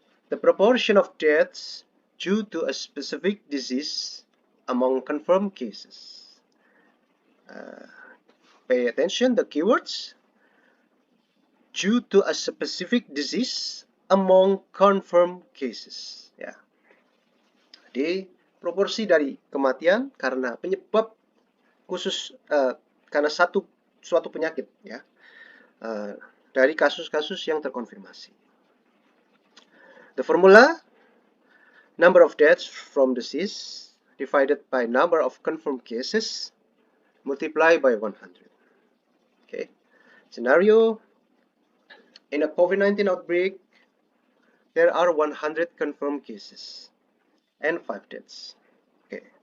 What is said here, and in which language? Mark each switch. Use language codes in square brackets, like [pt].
[en] The proportion of deaths due to a specific disease among confirmed cases. Pay attention, the keywords. Due to a specific disease among confirmed cases. [id] Ya. Jadi, proporsi dari kematian karena penyebab khusus karena suatu penyakit ya dari kasus-kasus yang terkonfirmasi. [en] The formula: number of deaths from disease divided by number of confirmed cases multiplied by 100. Okay. Scenario: in a COVID-19 outbreak, there are 100 confirmed cases and 5 deaths. Okay.